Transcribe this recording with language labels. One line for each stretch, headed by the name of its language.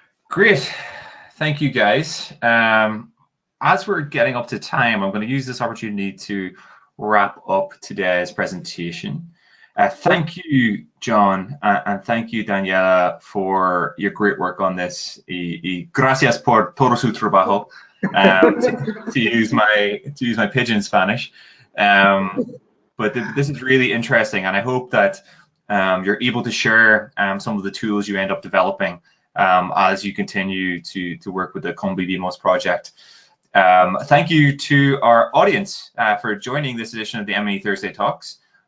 English: Great, thank you guys. As we're getting up to time, I'm going to use this opportunity to wrap up today's presentation. Thank you, John, and thank you, Daniela, for your great work on this.
Spanish: Y gracias por todo su trabajo.
English: To use my pidgin Spanish. But this is really interesting, and I hope that you're able to share some of the tools you end up developing as you continue to work with the Convivimos project. Thank you to our audience for joining this edition of the M&E Thursday Talks.